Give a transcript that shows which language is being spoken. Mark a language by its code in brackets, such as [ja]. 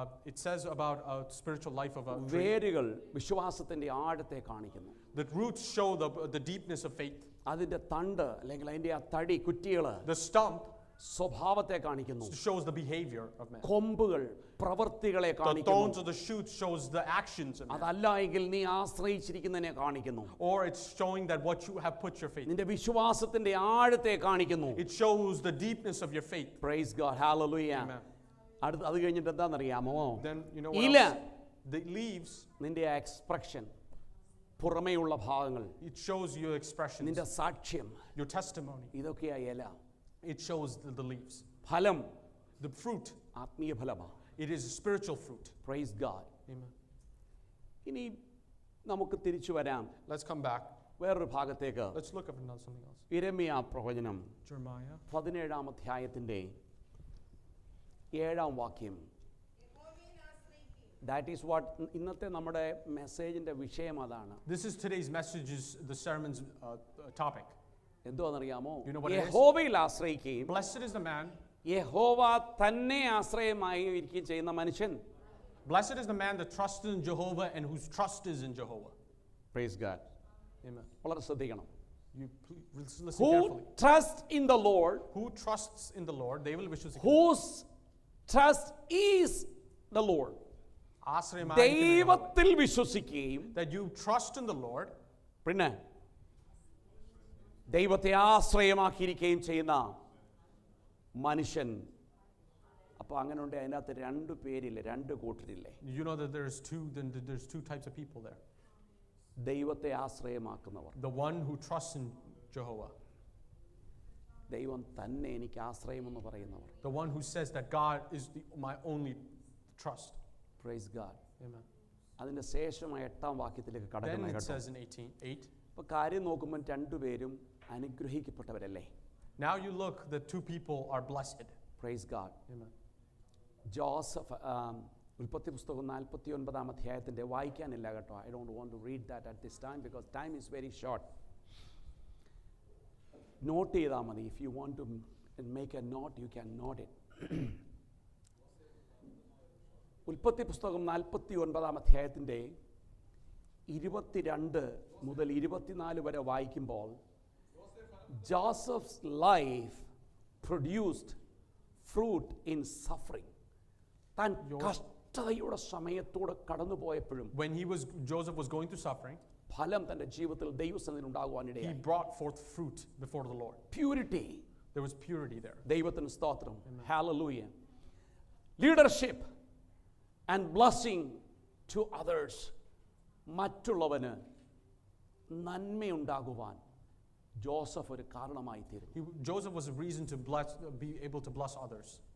[en] It says about a spiritual life of a tree. [ml] വേരുകൾ വിശ്വാസത്തിന്റെ ആഴത്തെ കാണിക്കുന്നു. [en] The roots show the deepness of faith. [ml] അതിന്റെ തണ്ട് അല്ലെങ്കിൽ അതിന്റെ ആ തടി കുറ്റികള് [en] The stump [ml] സ്വഭാവത്തെ കാണിക്കുന്നു. [en] shows the behavior of man. [ml] കൊമ്പുകൾ പ്രവൃത്തികളെ [en] The [ml] കാണിക്കുന്നു. [en] thorns of the shoots shows the actions of man. [ml] അതല്ല എങ്കിൽ നീ ആശ്രയിച്ചിരിക്കുന്നതിനെ കാണിക്കുന്നു. [en] Or it's showing that what you have put your faith in. [ml] നിന്റെ വിശ്വാസത്തിന്റെ ആഴത്തെ കാണിക്കുന്നു. [en] It shows the deepness of your faith. Praise God. Hallelujah. Amen. [ml] അത് കഴിഞ്ഞിട്ട് എന്താണെന്നറിയാമോ? [en] Then you know what [ml] ഇല, [en] else? The leaves, [ml] നിന്റെ എക്സ്പ്രഷൻ, പുറമേയുള്ള ഭാഗങ്ങൾ, [en] it shows your expressions, [ml] നിന്റെ സാക്ഷ്യം, [en] your testimony. [ml] ഇതൊക്കെയാ ഇല. [en] It shows the leaves. [ml] ഫലം [en] The fruit, [ml] ആത്മീയ ഫലമാണ്. [en] it is a spiritual fruit. Praise God. Amen. [ml] ഇനി നമുക്ക് തിരിച്ചു വരാം [en] Let's come back. [ml] വേറൊരു ഭാഗത്തേക്ക്. [en] Let's look at something else. [ml] യിരെമ്യാ പ്രവചനം [en] Jeremiah [ml] 17-ാം അധ്യായത്തിന്റെ 7-ാം വാക്യം. [en] That is what [ml] ഇന്നത്തെ നമ്മുടെ മെസ്സേജിന്റെ വിഷയം അതാണ്. [en] This is today's message, is the sermon's topic. [ml] എന്തുവാണെന്നറിയാമോ? [en] You know what it is? [ml] യഹോവയിൽ ആശ്രയിക്കുകയും [en] Blessed is the man. [ml] യഹോവ തന്നെ ആശ്രയമായി ഇരിക്കുകയും ചെയ്യുന്ന മനുഷ്യൻ. [en] Blessed is the man that trusts in Jehovah and whose trust is in Jehovah. Praise God. Amen. [ml] വളരെ ശ്രദ്ധിക്കണം. [en] You listen Who carefully. trusts in the Lord, Who trusts in the Lord, they will wish. whose trust is the Lord. [ml] ദൈവത്തിൽ വിശ്വസിക്കുകയും [en] That you trust in the Lord. [ml] പിന്നെ ദൈവത്തെ ആശ്രയമാക്കിയിരിക്കുകയും ചെയ്യുന്ന മനുഷ്യൻ. അപ്പോൾ അങ്ങനെ ഉണ്ട്. അതിനകത്ത് 2 പേരില്ലേ, 2 കൂട്ടരില്ലേ? [en] You know that there's two types of people there. [ml] ദൈവത്തെ ആശ്രയമാക്കുന്നവർ. [en] The one who trusts in Jehovah. [ml] ദൈവം തന്നെ എനിക്ക് ആശ്രയമെന്ന് പറയുന്നവർ. [en] The one who says that God is my only trust. Praise God. Amen. [ml] അതിന്റെ ശേഷമായ 8-ാം വാക്യത്തിലേക്ക് [en] Then [ml] കടക്കുന്ന [en] it [ml] കേട്ടോ. [en] says in 18:8. [ml] അപ്പോൾ കാര്യം നോക്കുമ്പോൾ 2 പേരും അനുഗ്രഹിക്കപ്പെട്ടവരല്ലേ? [en] Now you look, the 2 people are blessed. Praise God. Amen. [ml] Joseph ഉൽപ്പത്തി പുസ്തകം 49-ാം അധ്യായത്തിന്റെ വായിക്കാനില്ല കേട്ടോ. [en] I don't want to read that at this time because time is very short. [ml] Not ചെയ്താൽ മതി. [en] If you want to make a note, you can note it. [ml] ഉൽപ്പത്തി പുസ്തകം 49-ാം അധ്യായത്തിന്റെ 22 മുതൽ 24 വരെ വായിക്കുമ്പോൾ [en] Joseph's life produced fruit in suffering. [ml] താൻ കഷ്ടതയുടെ സമയത്തൂടെ കടന്നു പോയപ്പോഴും [en] When Joseph was going through suffering, [ml] ഫലം തൻ്റെ ജീവിതത്തിൽ ദൈവസന്നിധിയിൽ [en] he [ml] ഉണ്ടാകുവാനിടയായി. [en] brought forth fruit before the Lord. Purity. There was purity there. [ml] ദൈവത്തിന് സ്തോത്രം. Hallelujah. [en] Leadership and blessing to others. [ml] മറ്റുള്ളവന് നന്മയുണ്ടാകുവാൻ Joseph ഒരു കാരണമായി തീരുന്നു. [en] Joseph was a reason to be able to bless others.